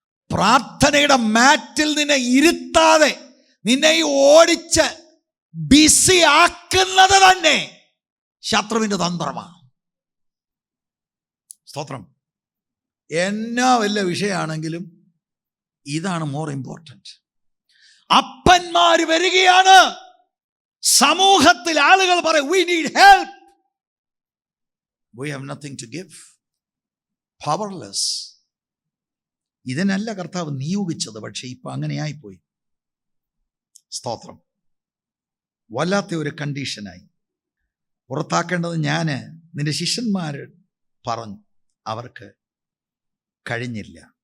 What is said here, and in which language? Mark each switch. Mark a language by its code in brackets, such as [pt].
[ml] പ്രാർത്ഥനയുടെ മാറ്റിൽ നിന്നെ ഇരുത്താതെ നിന്നെ ഓടിച്ച് ബിസി ആക്കുന്നത് തന്നെ ശത്രുവിൻ്റെ തന്ത്രമാണ്. സ്തോത്രം. എന്നാ വല്ല വിഷയമാണെങ്കിലും ഇതാണ് [en] More important. [ml] അപ്പന്മാര് വരികയാണ്. സമൂഹത്തിൽ ആളുകൾ പറയും, [en] we need help, we have nothing to give, powerless. [ml] ഇതിനല്ല കർത്താവ് നിയോഗിച്ചത്, പക്ഷെ ഇപ്പൊ അങ്ങനെയായിപ്പോയി. സ്തോത്രം. വല്ലാത്ത ഒരു കണ്ടീഷനായി. പുറത്താക്കേണ്ടത് ഞാൻ, നിന്റെ ശിഷ്യന്മാർ പറഞ്ഞു, അവർക്ക് കഴിഞ്ഞില്ല.